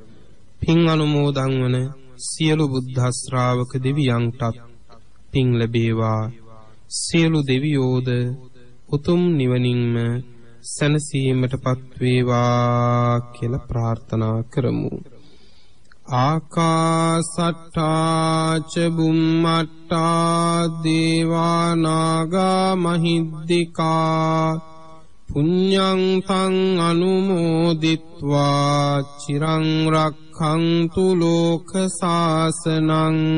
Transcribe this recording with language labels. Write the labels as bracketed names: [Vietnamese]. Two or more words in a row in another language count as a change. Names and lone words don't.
[Sinhala] පින් අනුමෝදන් වන සියලු බුද්ධ ශ්‍රාවක දෙවියන්ටත් පිං ලැබේවා. සියලු දෙවියෝද උතුම් නිවනින්ම සැනසීමටපත් වේවා කියලා ප්‍රාර්ථනා කරමු. [Pali] ආකාසට්ටා ච බුම්මට්ටා දේවා නාග මහිද්దికා පුඤ්ඤං තං අනුමෝදිත්වා චිරං රක්ඛන්තු ලෝක සාසනං.